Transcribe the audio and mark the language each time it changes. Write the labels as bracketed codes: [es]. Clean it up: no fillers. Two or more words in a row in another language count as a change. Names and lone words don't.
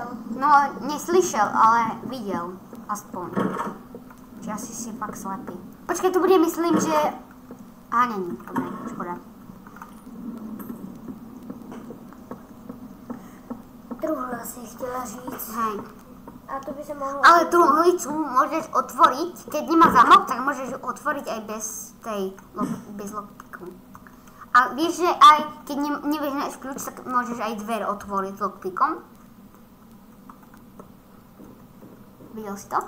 [cs] No, neslyšel, ale viděl. Aspoň. [sk] Či asi si pak slepý. [cs] Počkej, to bude, myslím, že... Aha, není. Dobré, škoda. Truhla si chtěla říct. [sk] Hej. [cs] A to by se mohlo... [sk] Ale truhlicu môžeš otvoriť, keď nemá zamok, tak môžeš ju otvoriť aj bez tej, bez lockpiku. A vieš, že aj keď nevieš nájsť kľúč, tak môžeš aj dver otvoriť lockpikom. Videl si to?